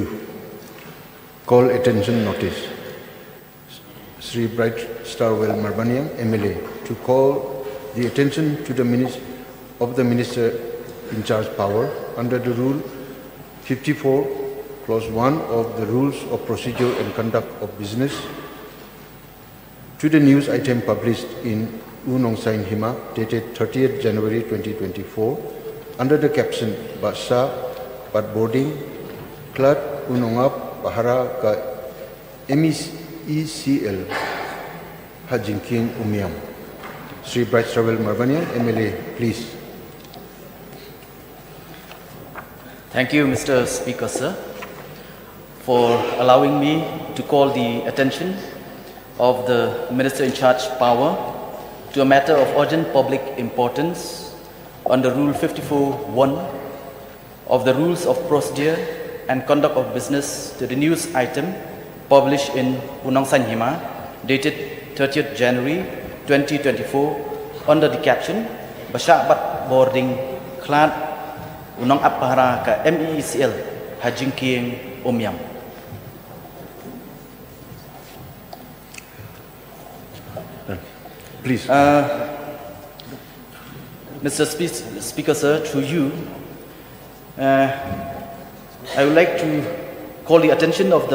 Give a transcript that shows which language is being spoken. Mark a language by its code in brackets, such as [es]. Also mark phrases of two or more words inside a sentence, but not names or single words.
[en] Call attention notice. Sri Brightstarwell Marbaniam, MLA, to call the attention to the Minister in charge power under the Rule 54, Clause 1 of the Rules of Procedure and Conduct of Business to the news item published in Unong Sain Hima dated 30th January 2024 under the caption Shah, bording, Klat Unongap Bahara ka MECL Hajinking Umiam. Sri Brightstarwell Marbaniam, MLA, please. Thank you, Mr. Speaker, sir, for allowing me to call the attention of the Minister in charge power to a matter of urgent public importance under Rule 54(1) of the Rules of Procedure and Conduct of Business to the news item published in Unong Sain Hima dated 30th January 2024 under the caption Shah bording Klat Unong Apahara ka MECL Hajinking Umiam. Please. Mr. Speaker, sir, through you, I would like to call the attention of